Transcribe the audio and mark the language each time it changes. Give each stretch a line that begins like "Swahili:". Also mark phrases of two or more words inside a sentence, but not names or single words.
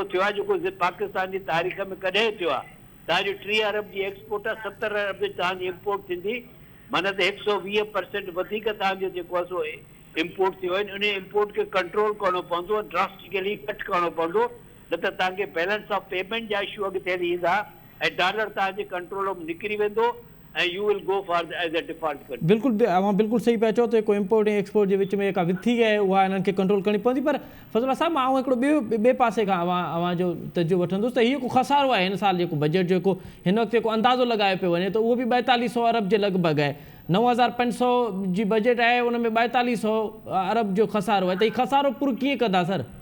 Sindhi: थियो आहे जेको पाकिस्तान जी तारीख़ में कॾहिं थियो आहे तव्हांजो 3 अरब जी एक्सपोर्ट आहे 70 अरब जी तव्हांजी इम्पोर्ट थींदी माना त 120% वधीक तव्हांजो जेको आहे सो इम्पोर्ट थियो आहे उन इम्पोर्ट खे कंट्रोल करणो पवंदो
English: drastically cut
Sindhi: करणो पवंदो न त तव्हांखे
English: balance of payment
Sindhi: जा इशू अॻिते हली ईंदा ऐं डॉलर तव्हांजे कंट्रोल में निकिरी वेंदो
English: and you will go for as a default country.
Sindhi: बिल्कुल अवां बिल्कुल सही पिया चओ त को इंपोर्ट ऐं एक्सपोर्ट जे विच में जेका विथी आहे उहा इन्हनि खे कंट्रोल करणी पवंदी। पर फज़लुल्लाह साहब मां हिकिड़ो ॿिए पासे खां अवां जो तजुर्बो वठंदुसि त इहो को खसारो आहे हिन साल जेको बजट जेको हिन वक़्तु जेको अंदाज़ो लॻायो पियो वञे त उहो बि 4200 अरब जे लॻभॻि आहे। 9500 जी बजट आहे उन में 4200 अरब जो खसारो आहे, त हीउ खसारो पूरो कीअं कंदा सर?